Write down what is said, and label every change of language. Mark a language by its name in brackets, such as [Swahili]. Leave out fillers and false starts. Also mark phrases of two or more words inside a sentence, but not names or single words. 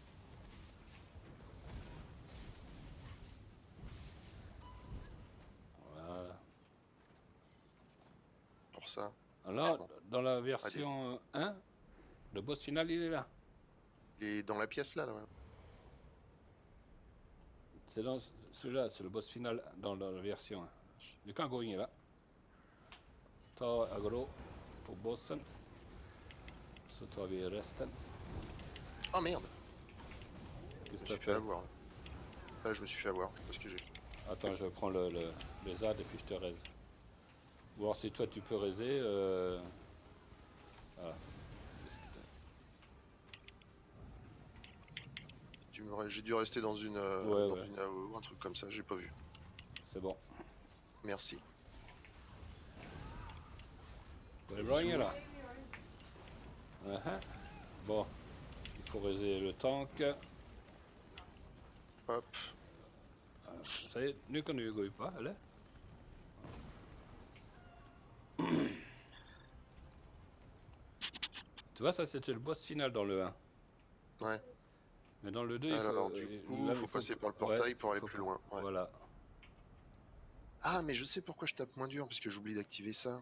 [French] Voilà. Pour ça. Alors, dans la version 1, le boss final, il est là. Il est dans la pièce là. Ouais. C'est dans celui-là, c'est le boss final dans la version 1. [Swedish] Du kan gå in là. Ta aggro på bossen. Så tar vi resten. [French] Oh merde. Qu'est-ce Je que me suis t'as fait fait? avoir. Ah, je me suis fait avoir. Je sais pas ce que j'ai. Attends, je prends les ZAD et puis je te raise. Ou alors si toi tu peux raiser. Voilà. J'ai dû rester dans une, Ouais. une AO, un truc comme ça. J'ai pas vu. C'est bon. Merci. [Swedish] Var det bra Ingela? [French] Bon, il faut raiser le tank. Hop. Ça y est, [Swedish] nu kan du gå ut va, eller? [French] Tu vois, ça c'était le boss final dans le 1. Ouais. Mais dans le 2, alors, du coup, il faut passer par le portail pour aller plus loin. Ouais. Voilà. Ah, mais je sais pourquoi je tape moins dur, parce que j'oublie d'activer ça.